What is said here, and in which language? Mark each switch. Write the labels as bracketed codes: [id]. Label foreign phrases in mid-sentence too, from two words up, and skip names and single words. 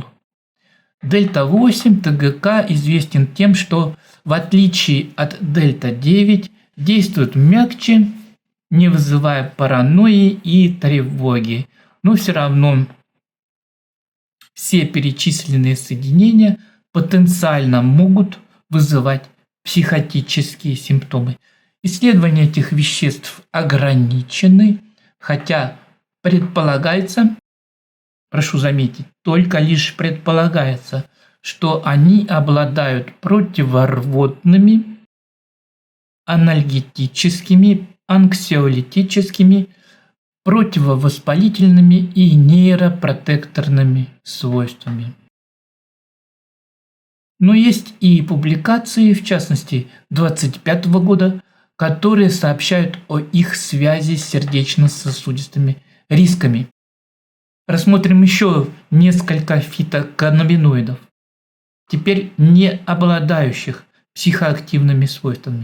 [ru] Дельта-8 ТГК известен тем, что в отличие от дельта-9 действует мягче, не вызывая паранойи и тревоги, но все равно все перечисленные соединения потенциально могут вызывать психотические симптомы. Исследования этих веществ ограничены, хотя предполагается, прошу заметить, только лишь предполагается, что они обладают противорвотными, анальгетическими, анксиолитическими, противовоспалительными и нейропротекторными свойствами. Но есть и публикации, в частности 2025 года, которые сообщают о их связи с сердечно-сосудистыми рисками. Рассмотрим еще несколько фитоканнабиноидов, теперь не обладающих психоактивными свойствами.